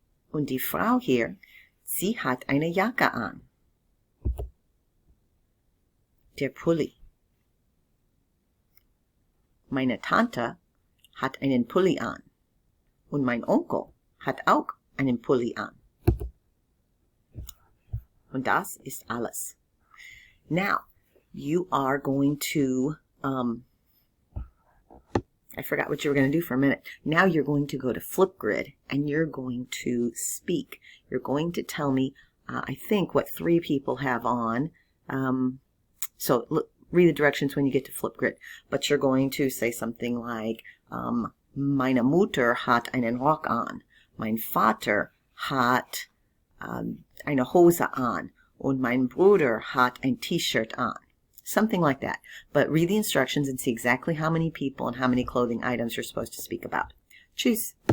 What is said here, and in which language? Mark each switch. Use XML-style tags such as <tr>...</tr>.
<de>Und die Frau hier, sie hat eine Jacke an. Der Pulli. Meine Tante hat einen Pulli an. Und mein Onkel hat auch einen Pulli an. Und das ist alles.</de> <en>Now, you are going to, I forgot what you were going to do for a minute. Now you're going to go to Flipgrid and you're going to speak. You're going to tell me, I think, what 3 people have on. So look, read the directions when you get to Flipgrid. But you're going to say something like,</en> <de>meine Mutter hat einen Rock an. Mein Vater hat eine Hose an. Und mein Bruder hat ein T-shirt an.</de> <en>Something like that. But read the instructions and see exactly how many people and how many clothing items you're supposed to speak about.</en> <de>Tschüss.</de>